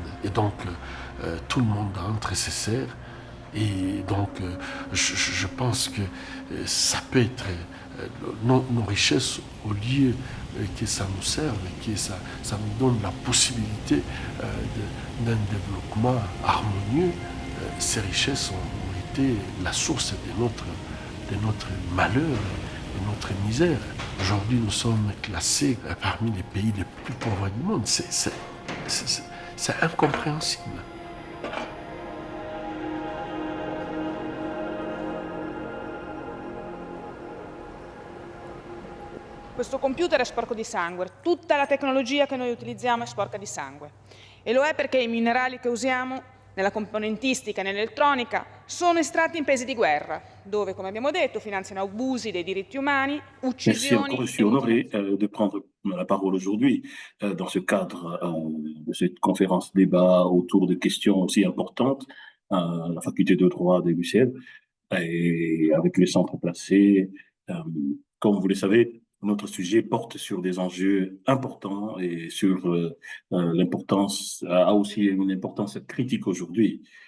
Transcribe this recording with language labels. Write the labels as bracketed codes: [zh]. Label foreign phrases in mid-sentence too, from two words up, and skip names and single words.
[fr] Et donc, tout le monde entre et se sert. Et donc, je pense que ça peut être nos richesses, au lieu que ça nous serve, que ça nous donne la possibilité d'un développement harmonieux. Ces richesses ont été la source de notre malheur, de notre misère. Aujourd'hui, nous sommes classés parmi les pays les plus pauvres du monde. C'est incompréhensible. [it] Questo computer è sporco di sangue, tutta la tecnologia che noi utilizziamo è sporca di sangue. E lo è perché i minerali che usiamo nella componentistica e nell'elettronica sono estratti in paesi di guerra, dove, come abbiamo detto, finanziano abusi dei diritti umani, uccisioni... [fr] Merci encore, je suis honoré de prendre la parole aujourd'hui dans ce cadre de cette conférence débat autour de questions aussi importantes à la faculté de droit de l'UCL et avec le centre placé. Comme vous le savez, notre sujet porte sur des enjeux importants et sur l'importance, a aussi une importance critique aujourd'hui.